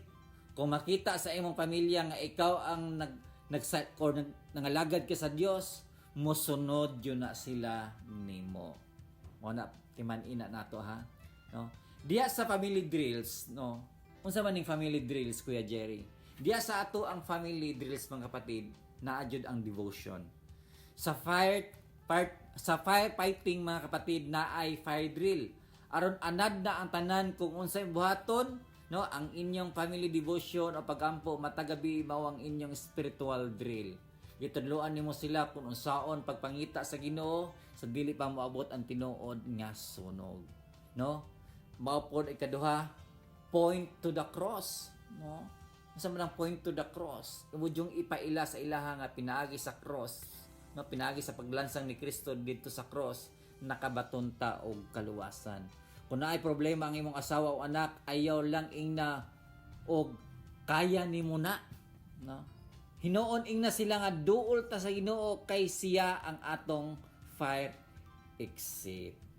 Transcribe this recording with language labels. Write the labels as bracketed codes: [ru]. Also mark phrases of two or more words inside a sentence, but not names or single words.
[ceb] Kung makita sa imong pamilya nga ikaw ang nangalagad ka sa Dios, mosunod yun na sila nimo. Mo na timan ina nato ha, no? Diya sa [en] family drills, [ceb] no? Unsa man ning family drills, Kuya Jerry? Diya sa ato ang [en] family drills, [ceb] mga kapatid, naadjud ang devotion. Sa firefighting, mga kapatid, na ay [en] fire drill. [ceb] Aron anad na ang tanan kung unsay buhaton, no, ang inyong [en] family devotion [ceb] o pagampo matagabi mao ang inyong [en] spiritual drill. [ceb] Gitudloan nimo sila kung unsaon pagpangita sa Ginoo sa dili pa moabot ang tinuod nga sunog, no? Mao pod ikaduha, [en] point to the cross, no? [ceb] Unsa man ang [en] point to the cross? [ceb] Imod yung ipaila sa ilaha nga pinaagi sa cross, no? Pinaagi sa paglansang ni Kristo dito sa cross, nakabaton ta og kaluwasan. Kung naay problema ang imong asawa o anak, ayaw lang ingna og kaya nimo na, no? Hinuon ingna sila nga duol ta sa Ginoo kay siya ang atong [en] fire exit.